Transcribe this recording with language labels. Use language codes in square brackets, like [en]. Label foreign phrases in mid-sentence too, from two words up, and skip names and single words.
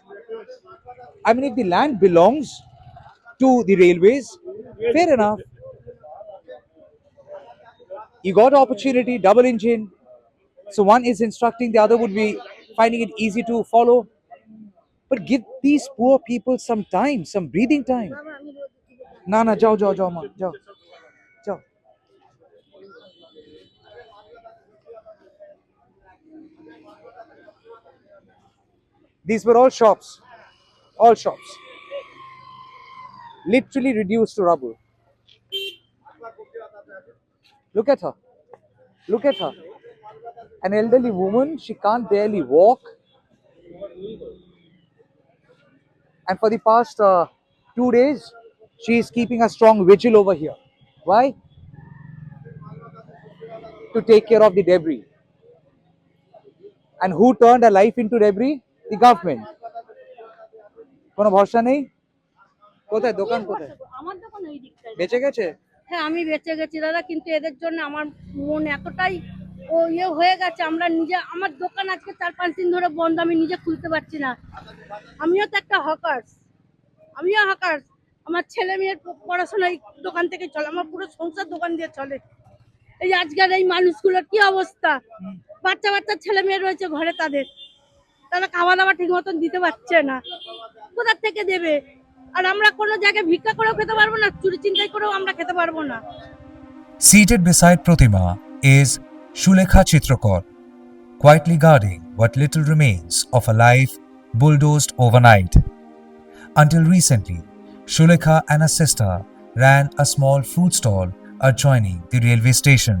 [en] I mean, if the land belongs to the railways, fair enough. You got opportunity, double engine. So one is instructing, the other would be finding it easy to follow. But give these poor people some time, some breathing time. [bn] না না, যাও যাও যাও মা, যাও। যাও. [en] These were all shops. All shops. Literally reduced to rubble. Look at her. Look at her. An elderly woman, she can't barely walk. And for the past 2 days, she is keeping a strong vigil over here. Why? To take care of the debris. And who turned her life into debris? The government. [bn] কোনো ভরসা নেই? কোথায় দোকান কোথায়? আমার দোকান ওই দিকটায়। বেঁচে গেছে? হ্যাঁ আমি বেঁচে গেছি দাদা, কিন্তু এদের জন্য আমার মন এতটাই হয়ে গেছে, আমরা নিজে, আমার দোকান আজকে 4-5 দিন ধরে বন্ধ, আমি নিজে খুলতে পারছি না। আমিও তো একটা হকার্স, আমার ছেলে মেয়ের পড়াশোনা এই দোকান থেকে চলে, আমার পুরো সংসার দোকান দিয়ে চলে। এই আজকের এই মানুষগুলোর কি অবস্থা, বাচ্চা বাচ্চা ছেলে মেয়ে রয়েছে ঘরে, তারা খাওয়া দাওয়া ঠিক মতন দিতে পারছে না, কোথা থেকে দেবে? আর আমরা কোনো জায়গায় ভিক্ষা করেও খেতে পারবো না, চুরি চিন্তাই করেও আমরা খেতে পারবো না। [en] Seated beside Pratima is Shulekha Chitrakar, quietly guarding what little remains of a life bulldozed overnight. Until recently, Shulekha and her sister ran a small fruit stall adjoining the railway station.